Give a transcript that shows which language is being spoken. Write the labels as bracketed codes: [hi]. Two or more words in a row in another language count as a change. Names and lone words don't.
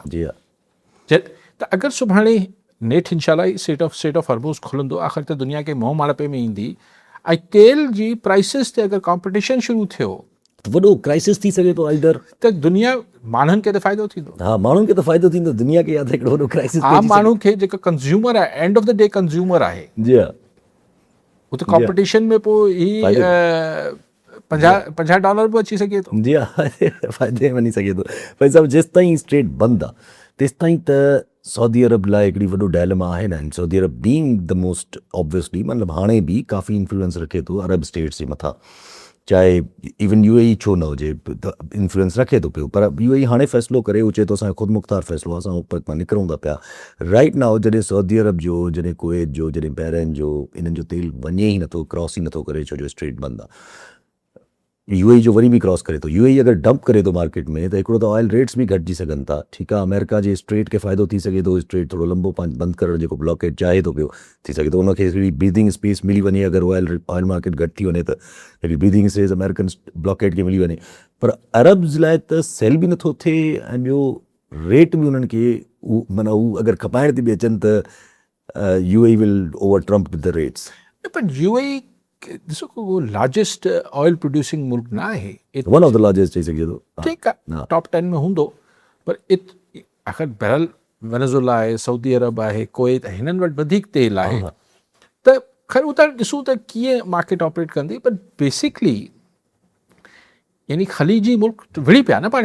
[sd] त अगरि सुभाणे नेठ इंशाल्लाह स्ट्रेट ऑफ हॉर्मुज़ खुलंदो, आख़िर त दुनिया खे मोह माड़पे में ईंदी, ऐं तेल जी प्राइसिस ते अगरि कॉम्पिटिशन शुरू थियो वॾो क्राइसिस थी सघे थो, इधर त दुनिया माण्हुनि खे त फ़ाइदो थींदो। हा, माण्हुनि खे त फ़ाइदो थींदो, दुनिया खे यादि हिकिड़ो वॾो क्राइसिस, आम माण्हू खे जेको कंज़्यूमर आहे, [en] end of the day consumer आहे, [sd] जी हा, हू त कॉम्पिटिशन में पोइ ही $50 बि अची सघे थो। जी हा, फ़ाइदे में वञी सघे थो। भाई साहिबु जेसि ताईं स्ट्रेट बंदि आहे तेसि ताईं त सऊदी अरब लाइ हिकिड़ी वॾो डायलेमा आहे न, सऊदी अरब [en] being the most obviously [sd] मतिलबु हाणे बि काफ़ी इन्फ्लुएंस रखे थो अरब स्टेट्स जे मथां, चाहे इवन UAE छो न हुजे, इन्फ्लुएंस रखे थो पियो, पर UAE हाणे फ़ैसिलो करे, उहो चए थो असांजो ख़ुदि मुख़्तार फ़ैसिलो आहे, असां उपर मां निकिरूं था पिया [en] right now. [sd] जॾहिं सऊदी अरब जो, जॾहिं कुवैत जो, जॾहिं बहरैन जो, इन्हनि जो तेल वञे ई नथो, क्रॉस ई नथो करे, छो जो स्ट्रेट बंदि आहे। UAE जो वरी बि क्रॉस करे थो, UAE अगरि डंप करे थो मार्केट में, त हिकिड़ो त [en] oil rates [sd] बि घटिजी सघनि था, ठीकु आहे, अमेरिका जे स्ट्रेट खे फ़ाइदो थी सघे थो, स्ट्रेट थोरो लंबो बंदि करणु जेको ब्लॉकेट चाहे थो पियो थी सघे थो, उनखे हिकिड़ी [en] breathing space [sd] मिली वञे, अगरि [en] oil market [sd] घटि थी वञे त हिकिड़ी [en] breathing space American blockade [sd] खे मिली वञे, पर अरब्स लाइ त सेल बि नथो थिए, ऐं ॿियो रेट बि उन्हनि खे माना हू अगरि खपाइण थी बि अचनि त UAE [en] will over trump with the rates. [sd] पर UAE ॾिसो को [en] largest oil producing [sd] मुल्क न आहे, [en] one of the largest [sd] चई सघिजे थो, ठीकु आहे, टॉप 10 में हूंदो, पर आख़िर बहरहाल वेनेज़ुएला आहे, सऊदी अरब आहे, कुवैत, हिननि वटि वधीक तेल आहे, त ख़ैर उहो त ॾिसूं त कीअं मार्केट ऑपरेट कंदी, पर बेसिकली यानी ख़लीजी मुल्क विड़ी पिया न, पाण